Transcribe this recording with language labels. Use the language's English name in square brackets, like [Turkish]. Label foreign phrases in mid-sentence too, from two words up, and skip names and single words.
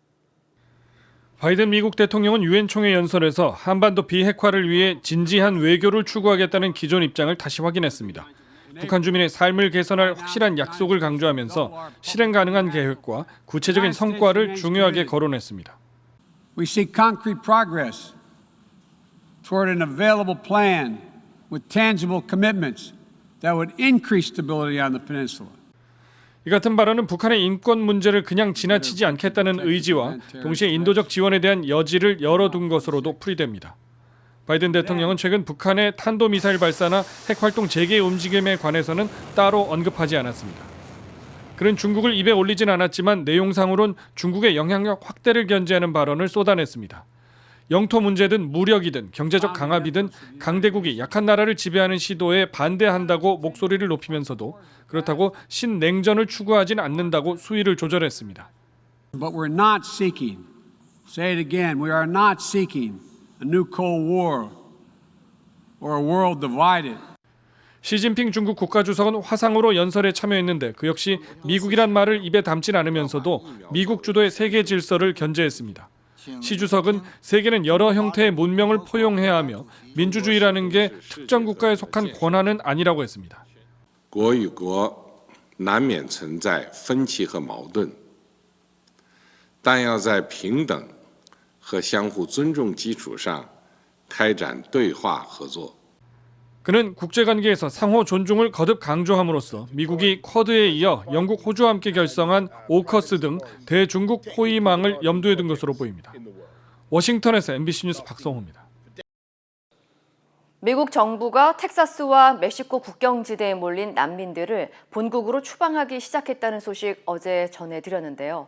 [Korean] 바이든 미국 대통령은 유엔 총회 연설에서 한반도 비핵화를 위해 진지한 외교를 추구하겠다는 기존 입장을 다시 확인했습니다. 북한 주민의 삶을 개선할 확실한 약속을 강조하면서 실행 가능한 계획과 구체적인 성과를 중요하게 거론했습니다. [English] We seek concrete progress toward an available plan with tangible commitments that would increase stability on the peninsula. [Korean] 이 같은 발언은 북한의 인권 문제를 그냥 지나치지 않겠다는 의지와 동시에 인도적 지원에 대한 여지를 열어둔 것으로도 풀이됩니다. 바이든 대통령은 최근 북한의 탄도미사일 발사나 핵활동 재개 움직임에 관해서는 따로 언급하지 않았습니다. 그는 중국을 입에 올리진 않았지만 내용상으론 중국의 영향력 확대를 견지하는 발언을 쏟아냈습니다. 영토 문제든 무력이든 경제적 강압이든 강대국이 약한 나라를 지배하는 시도에 반대한다고 목소리를 높이면서도 그렇다고 신냉전을 추구하진 않는다고 수위를 조절했습니다. [English] But we're not seeking, say it again, we are not seeking a new Cold War or a world divided. [Korean] 시진핑 중국 국가주석은 화상으로 연설에 참여했는데 그 역시 미국이란 말을 입에 담진 않으면서도 미국 주도의 세계 질서를 견제했습니다. 시 주석은 세계는 여러 형태의 문명을 포용해야 하며 민주주의라는 게 특정 국가에 속한 권한은 아니라고 했습니다. [Chinese] 国与国难免存在分歧和矛盾，但要在平等和相互尊重基础上开展对话合作。 [Korean] 그는 국제관계에서 상호 존중을 거듭 강조함으로써 미국이 쿼드에 이어 영국, 호주와 함께 결성한 오커스 등 대중국 호위망을 염두에 둔 것으로 보입니다. 워싱턴에서 MBC 뉴스 박성호입니다. 미국 정부가 텍사스와 멕시코 국경지대에 몰린 난민들을 본국으로 추방하기 시작했다는 소식 어제 전해드렸는데요.